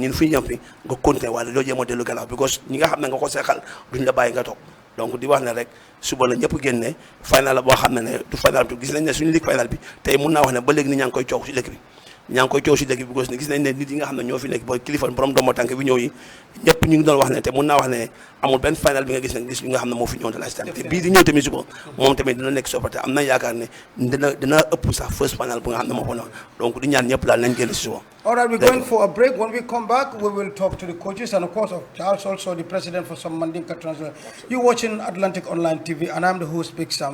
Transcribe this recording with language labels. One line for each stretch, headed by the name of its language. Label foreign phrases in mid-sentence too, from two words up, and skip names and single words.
Wolof: ñun fi ñu ñam fi nga continuer wala doo jéem a dellu gannaaw because ñi nga xam ne nga ko seexal duñ la bàyyi nga toog donc di wax ne rek suba la ñëpp génne final la boo xam ne du final bi gis nañ ne suñu ligue final bi tey mun naa wax ne ba léegi ni ñaa ngi koy coow si dëkk bi ñaa ngi koy coow si dëkk bi because gis nañ ne nit yi nga xam ne ñoo fi nekk booy kilifa borom domo tànk bi ñëw yi ñëpp ñu ngi doon wax ne te mun naa wax ne amul benn final bi nga gis ne gis bi nga xam ne moo fi ñëw de la te bii di ñëw tamit suba moom tamit dina nekk soppate am na yaakaar ne dina ëpp sax
English: first final
Wolof: bu nga xam ne moo ko noonu donc di ñaan ñëpp daal nañ génn si suba.
English: All right, we're going for a break. When we come back, we will talk to the coaches and, of course, Charles, also the president for some Mandinka Transfer. You're watching Atlantic Online TV, and I'm the host, Big Sam.